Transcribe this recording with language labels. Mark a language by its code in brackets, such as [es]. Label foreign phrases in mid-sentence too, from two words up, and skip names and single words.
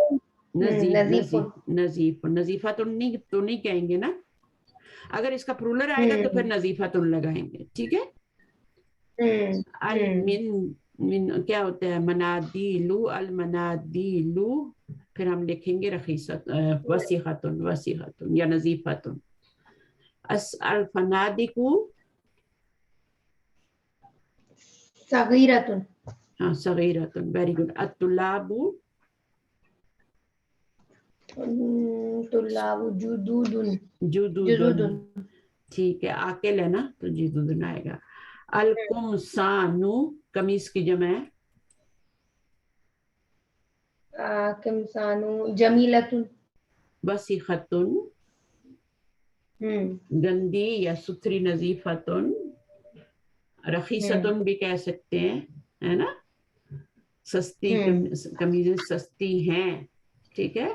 [ar] نظیف. نظیف. [ur] نظیفتن تو نہیں کہیں گے نا. اگر اس کا پرولر آئے گا تو پھر نظیفتن لگائیں گے. ٹھیک ہے. من کیا ہوتا ہے؟ [ar] منادیلو. المنادیلو. [ur] پھر ہم لکھیں گے [ar] رخیصت وسیختن. وسیختن یا نظیفتن. الفنادق صغیرتن. [ur] ہاں صغیرتن. [en] very good. [ar] الطلاب طلاب جدودن. جدودن. [ur] ٹھیک ہے. عاقل ہے نا تو جدودن آئے گا. القمصان قمیص کی جمع ہے [ar] کمسانو جمیلتن. [ur] وسیختن گندی یا ستھری، [ar] نظیفتن، رخیصتن [ur] بھی کہہ سکتے ہیں، ہے نا، سستی قمیضیں سستی ہیں، ٹھیک ہے.